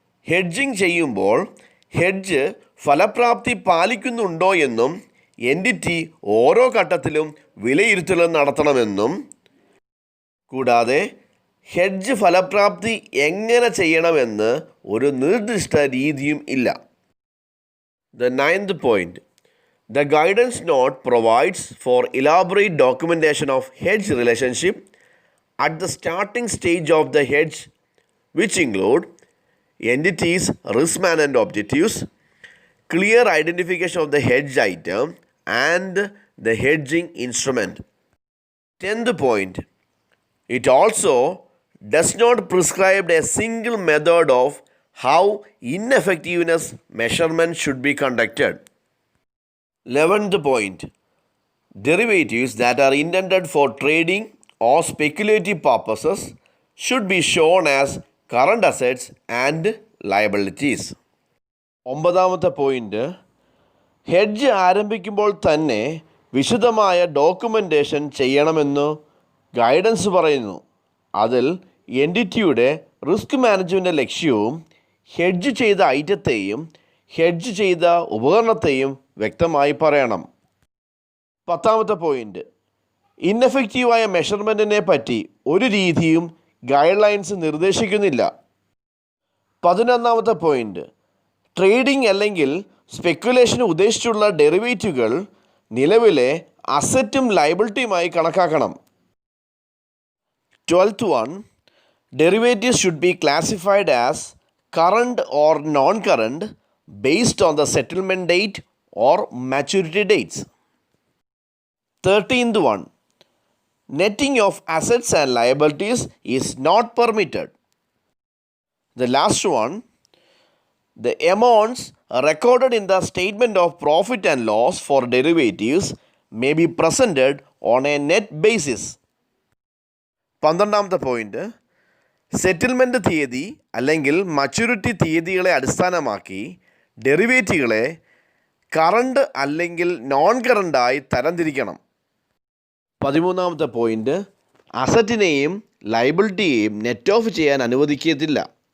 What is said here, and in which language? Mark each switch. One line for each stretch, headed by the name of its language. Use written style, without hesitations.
Malayalam: Hedging ചെയ്യുമ്പോൾ hedge ഫലപ്രാപ്തി പാലിക്കുന്നുണ്ടോ എന്നും എൻറ്റിറ്റി ഓരോ ഘട്ടത്തിലും വിലയിരുത്തലും നടത്തണമെന്നും, കൂടാതെ ഹെഡ്ജ് ഫലപ്രാപ്തി എങ്ങനെ ചെയ്യണമെന്ന് ഒരു നിർദ്ദിഷ്ട രീതിയും ഇല്ല.
English: The 9th point, the guidance note provides for elaborate documentation of hedge relationship at the starting stage of the hedge, which include entities, risk management objectives, clear identification of the hedge item and the hedging instrument. 10th point, it also does not prescribe a single method of how ineffectiveness measurement should be conducted. 11th point, derivatives that are intended for trading or speculative purposes should be shown as current assets and liabilities.
Malayalam: 9th point, hedge ആരംഭിക്കുമ്പോൾ തന്നെ വിശദമായ documentation ചെയ്യണമെന്ന് guidance പറയുന്നു. അതിൽ എൻറ്റിറ്റിയുടെ risk management ലക്ഷ്യവും hedge ചെയ്ത ഐറ്റത്തെയും hedge ചെയ്ത ഉപകരണത്തെയും വ്യക്തമായി പറയണം. 10th പോയിൻ്റ്, ഇന്നെഫക്റ്റീവായ മെഷർമെൻറ്റിനെ പറ്റി ഒരു രീതിയും guide lines നിർദ്ദേശിക്കുന്നില്ല. 11th point, trading അല്ലെങ്കിൽ സ്പെക്കുലേഷന് ഉദ്ദേശിച്ചുള്ള ഡെറിവേറ്റീവുകൾ നിലവിലെ അസറ്റും ലയബിലിറ്റിയുമായി കണക്കാക്കണം.
English: 12th one, derivatives should be classified as current or non-current based on the settlement date or maturity dates. 13th one, netting of assets and liabilities is not permitted. The last one, the amounts recorded in the statement of profit and loss for derivatives may be presented on a net basis.
Malayalam: 12th point, settlement തീയതി അല്ലെങ്കിൽ maturity തീയതികളെ അടിസ്ഥാനമാക്കി ഡെറിവേറ്റീവുകളെ current അല്ലെങ്കിൽ non കറണ്ടായി തരംതിരിക്കണം. 13th point, അസറ്റിനെയും ലയബിലിറ്റിയെയും net off ചെയ്യാൻ അനുവദിക്കത്തില്ല.